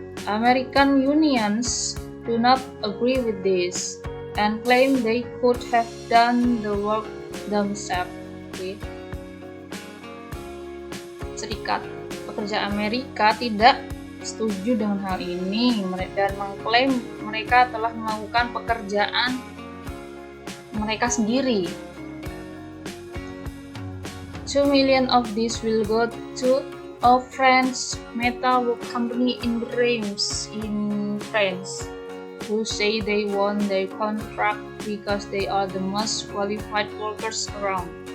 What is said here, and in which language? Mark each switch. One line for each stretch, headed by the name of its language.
English: American unions do not agree with this and claim they could have done the work themselves.
Indonesian: Serikat Pekerja Amerika tidak setuju dengan hal ini dan mengklaim mereka telah melakukan pekerjaan mereka sendiri.
English: 2 million of this will go to a French metal work company in Reims in France, who say they won their contract because they are the most qualified workers around.